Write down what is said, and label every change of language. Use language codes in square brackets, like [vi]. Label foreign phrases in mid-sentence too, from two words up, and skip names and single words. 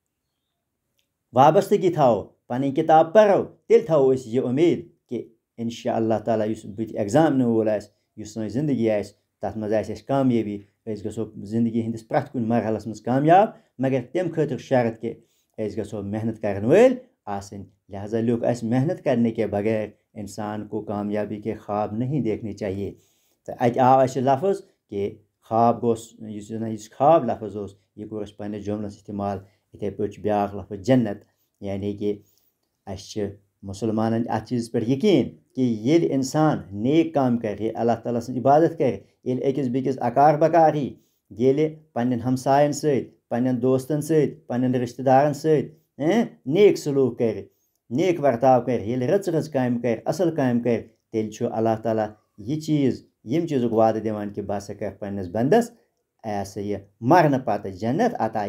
[ks] وابستگی تھاوو، پنٕنۍ کتاب پرو، تیٚلہِ تھاوو أسۍ یہ اُمید کہ [ar] انشاء اللہ تعالیٰ [ks] یُس بٕتھِ ایگزام نِنہٕ وول آسہِ، یُس سٲنۍ زندگی آسہِ تتھ منٛز آسہِ اَسہِ کامیٲبی. أسۍ گژھو زندگی ہندس پرٛٮ۪تھ کُنہِ مرحلس منٛز کامیاب، مگر تمہِ خٲطرٕ شرط کہ أسۍ گژھو محنت کرن وٲلۍ آسٕنۍ. لہذا لیوٚکھ اَسہِ [ur] محنت کرنے کے بغیر انسان کو کامیابی کے خواب نہیں دیکھنے چاہیے. [ks] تو اتہِ آو اَسہِ لفظ کہ خواب گوٚژھ یُس خواب لفظ اوس یہِ کوٚر اَسہِ پننِس جملس استعمال. یِتھے پٲٹھۍ چھُ بیاکھ لفظ جنت، یعنی کہ اَسہِ چھِ مسلمانن اتھ چیٖزس پٮ۪ٹھ یقیٖن کہ ییٚلہِ انسان نیک کام کرِ، ییٚلہِ اللہ تعالیٰ سٕنٛز عبادت کرِ، ییٚلہِ أکِس بیٚکِس اکار بکار یی، ییٚلہِ پننٮ۪ن ہمساین سۭتۍ، پننٮ۪ن دوستن سۭتۍ، پننٮ۪ن رشتہٕ دارن سۭتۍ نیک سلوٗک کرِ، نیک ورتاو کرِ، ییٚلہِ رٕژ کامہِ کرِ، اصل کامہِ کرِ، تیٚلہِ چھُ اللہ تعالیٰ یہِ چیٖز ییٚمہِ چیٖزُک وعدٕ دِوان کہ بہٕ ہسا کرٕ پننس بنٛدس یہ سا یہِ مرنہٕ پتہٕ جنت عطا.